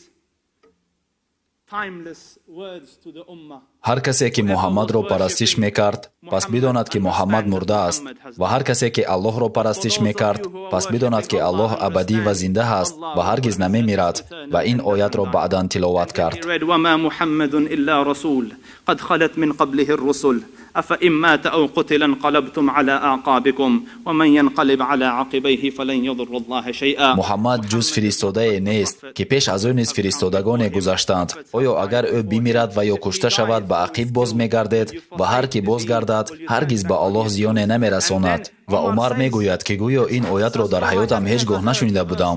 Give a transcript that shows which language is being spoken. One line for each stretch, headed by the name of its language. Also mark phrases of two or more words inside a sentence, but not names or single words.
Tajik: ҳар касе ки Муҳаммадро парастиш мекард, пас бидонад ки Муҳаммад мурдааст. ва ҳар касе ки Аллоҳро парастиш мекард, пас бидонад ки Аллоҳ абадӣ ва зинда ҳаст ва ҳаргиз намемирад. ва ин оятро баъдан тиловат кард.
Arabic: أفإن مات أو قتل انقلبتم على أعقابكم ومن ينقلب على عقبيه فلن يضر الله شيئا.
Tajik: Муҳаммад ҷуз фиристодае нест, ки пеш аз ӯ низ фиристодагоне гузаштанд. оё агар ӯ бимирад ва ё кушта шавад, ба ақиб боз мегардед ва ҳар ки бозгардад, ҳаргиз ба Аллоҳ зиёне намерасонад. ва Умар мегӯяд, ки гӯё ин оятро дар ҳаётам ҳеҷ гоҳ нашунида будам.